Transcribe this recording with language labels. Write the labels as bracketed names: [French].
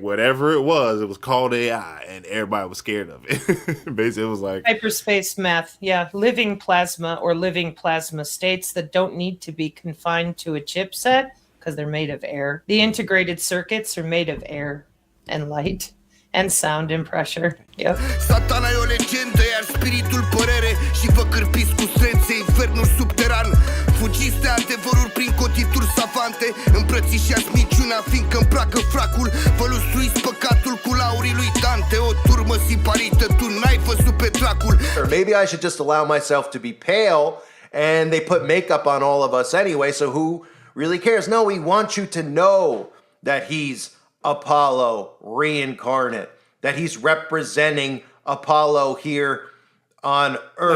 [English] Whatever it was called AI, and everybody was scared of it. Basically, it was like hyperspace math. Yeah, living plasma or living plasma states that don't need to be confined to a chipset because they're made of air. The integrated circuits are made of air and light and sound and pressure. Yep. [Romanian] Satana e o legendă, iar spiritul părere și vă cârpiți cu strențe infernul subteran. Fugiți de adevăruri prin cotituri savante, îmbrățișați minciuna fiindcă îmbracă fracul. Vă lustruiți păcatul cu laurii lui Dante, o turmă siparită, tu n-ai văzut pe dracul. [English] Or maybe I should just allow myself to be pale, and they put makeup on all of us anyway, so who really cares? No, we want you to know that he's Apollo reincarnate, that he's representing Apollo here on Earth.